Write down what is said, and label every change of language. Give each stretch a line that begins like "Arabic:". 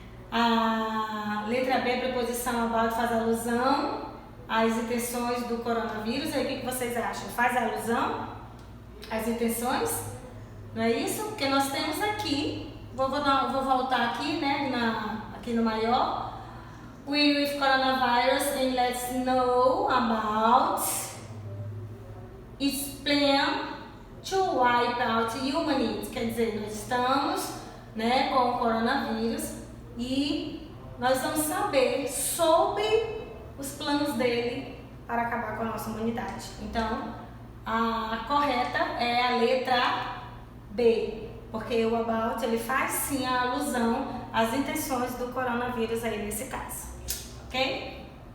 Portuguese: A letra B, a preposição about, faz alusão às intenções do coronavírus. Aí, o que vocês acham? Faz alusão às intenções? Não é isso? Porque nós temos aqui, vou voltar aqui, né? Aqui no maior.
English: We with coronavirus and let's know about its plan to wipe out humanity.
Portuguese: Quer dizer, nós estamos né, com o coronavírus, e nós vamos saber sobre os planos dele para acabar com a nossa humanidade. Então, a correta é a letra B, porque o about ele faz sim a alusão às intenções do coronavírus aí nesse caso, ok?